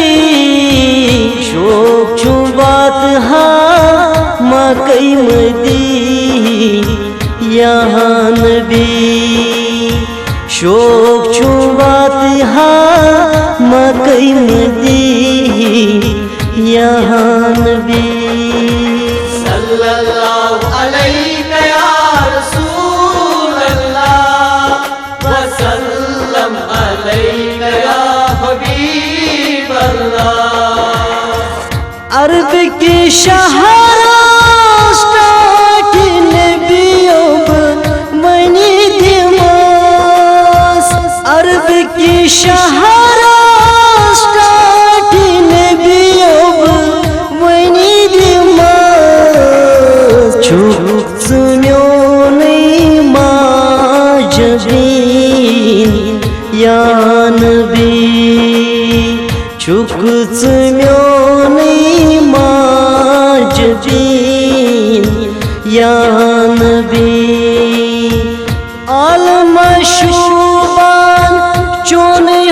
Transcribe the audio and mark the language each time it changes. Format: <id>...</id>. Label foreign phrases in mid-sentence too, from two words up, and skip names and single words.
<ks>شوق چھم واتہا مکہ مدین یا نبی شوق چھم واتہا مکہ مدین یا نبی</ks> <ar>صلی اللہ علیہ یا رسول اللہ وسلم علیہ یا حبیب اللہ</ar> <ks>عرب کی شہر کی نبیوں منی دماس عرب کی شہر کی نبیوں منی دماس چھک ژمیونی ماجبین یا نبی چھک ژمیونی ماجبین یا نبی عالم مشوبان چون</ks>